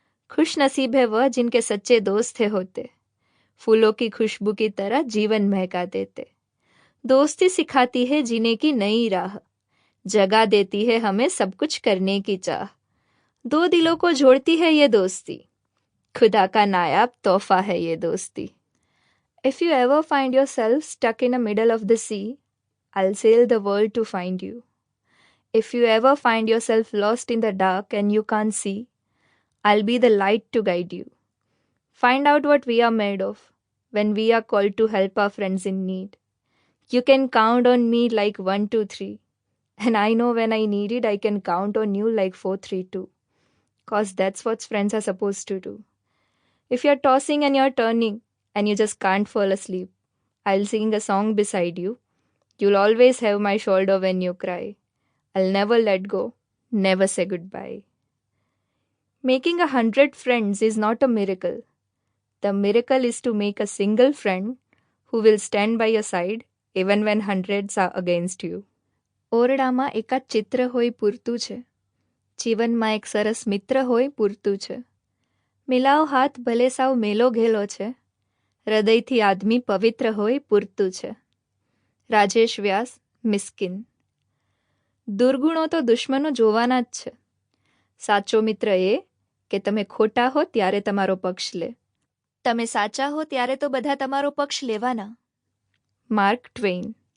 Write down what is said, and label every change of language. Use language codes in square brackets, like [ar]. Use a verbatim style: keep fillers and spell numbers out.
[hi] खुश नसीब है वह जिनके सच्चे दोस्त है होते, फूलों की खुशबू की तरह जीवन महका देते। दोस्ती सिखाती है जीने की नई राह, जगा देती है हमें सब कुछ करने की चाह। दो दिलों को जोड़ती है ये दोस्ती, खुदा का नायाब तोहफा है ये दोस्ती। [en] If you ever find yourself stuck in the middle of the sea, I'll sail the world to find you. If you ever find yourself lost in the dark and you can't see, I'll be the light to guide you. Find out what we are made of when we are called to help our friends in need. You can count on me like one, two, three. And I know when I need it, I can count on you like four, three, two. Cause that's what friends are supposed to do. If you're tossing and you're turning and you just can't fall asleep, I'll sing a song beside you. You'll always have my shoulder when you cry. I'll never let go, never say goodbye. Making a hundred friends is not a miracle. The miracle is to make a single friend who will stand by your side even when hundreds are against you. [gu] ઓરડામાં એકાદ ચિત્ર હોય પૂરતું છે, જીવનમાં એક સરસ મિત્ર હોય પૂરતું છે. મિલાવ હાથ ભલે સાવ મેલો ઘેલો છે, હૃદયથી આદમી પવિત્ર હોય પૂરતું છે. રાજેશ વ્યાસ, મિસ્કિન। દુર્ગુણો તો દુશ્મનો જોવાના જ છે, સાચો મિત્ર એ કે તમે ખોટા હો ત્યારે તમારો પક્ષ લે, તમે સાચા હો ત્યારે તો બધા તમારો પક્ષ લેવાના। માર્ક ટ્વેઇન।